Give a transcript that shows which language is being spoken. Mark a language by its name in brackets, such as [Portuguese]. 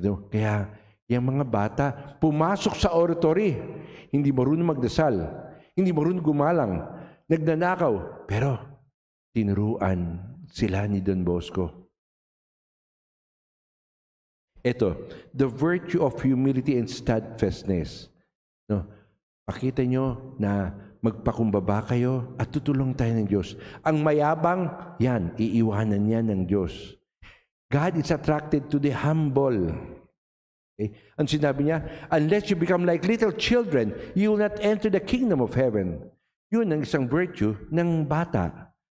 [Filipino] Kaya, yung mga bata, pumasok sa oratory, hindi marunong magdasal, hindi marunong gumalang, nagnanakaw, pero tinuruan sila ni Don Bosco. [English] Ito, the virtue of humility and steadfastness. No? [Filipino] Pakita nyo na magpakumbaba kayo at tutulong tayo ng Diyos. Ang mayabang, yan, iiwanan niya ng Diyos. [English] God is attracted to the humble. Okay? [Filipino] Ang sinabi niya, [English] unless you become like little children, you will not enter the kingdom of heaven. [Filipino] Yun ang isang virtue ng bata.